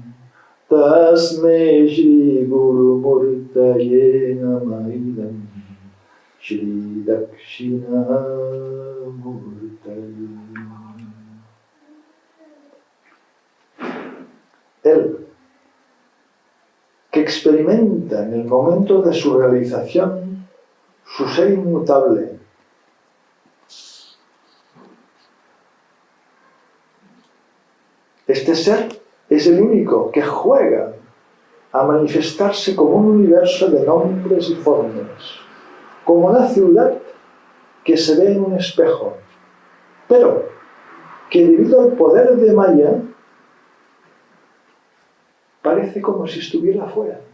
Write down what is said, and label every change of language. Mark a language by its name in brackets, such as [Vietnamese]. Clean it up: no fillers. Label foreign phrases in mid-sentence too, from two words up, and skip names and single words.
[Sanskrit] तस्मे श्री गुरु मूर्तये नमइदम् श्री दक्षिणा मूर्तये. [Spanish] Él, que experimenta en el momento de su realización su ser inmutable, este ser es el único que juega a manifestarse como un universo de nombres y formas, como una ciudad que se ve en un espejo, pero que debido al poder de Maya parece como si estuviera fuera.